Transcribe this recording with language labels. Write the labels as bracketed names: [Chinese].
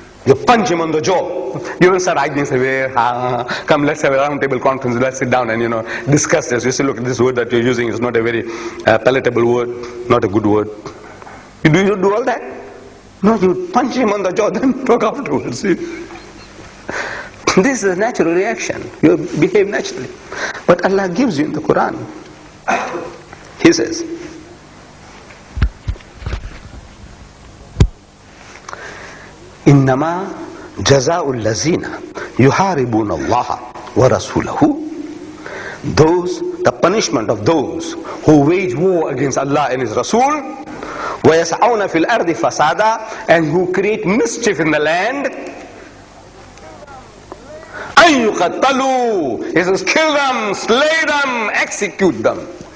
[English] You punch him on the jaw. You don't start arguing, say, come, let's have a round table conference, let's sit down and, discuss this. You say, look, this word that you're using is not a very palatable word, not a good word. You do all that? No, you punch him on the jaw, then talk afterwards. See? This is a natural reaction. You behave naturally. But Allah gives you in the Quran. He says, [Arabic] إنما جزاء الذين يحاربون الله ورسوله. [English] The punishment of those who wage war against Allah and His Rasul, [Arabic] وَيَسْعَوْنَ فِي الْأَرْضِ فَسَادًا, [English] and who create mischief in the land, [Arabic] أَن يُقَتَّلُوا, [English] He says, kill them, slay them, execute them.